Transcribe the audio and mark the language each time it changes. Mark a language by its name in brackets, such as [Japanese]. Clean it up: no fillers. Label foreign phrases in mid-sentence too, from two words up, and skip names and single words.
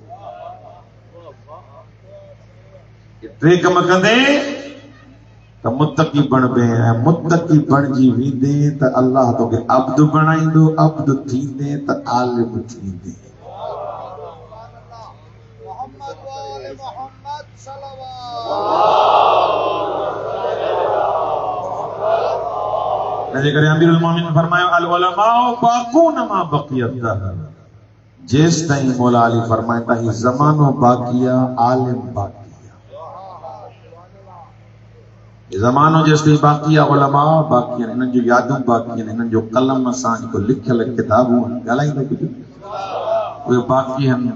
[Sindhi] टे कम कंदे त मुत्तक़ी बणबे, ऐं मुत्तक़ी बणजी वेंदे त अल्लाह तोखे अब्द बणाईंदो, अब्द थींदे त आलिम थींदे। अमीरुल मोमिनीन फरमायो [Arabic] العلماء باقون ما بقي الدهر, [Sindhi] जेस ताईं मौला अली फरमाईंदा ही ज़मानो बाक़ी आहे, आलिम बाक़ी आहे। ज़मानो जेसिताईं बाक़ी आहे, उलमा बाक़ी आहिनि, इन्हनि जूं यादूं बाक़ी आहिनि, इन्हनि जो कलम सां जेको लिखियल किताबूं ॻाल्हाईंदो कुझु उहे बाक़ी आहिनि।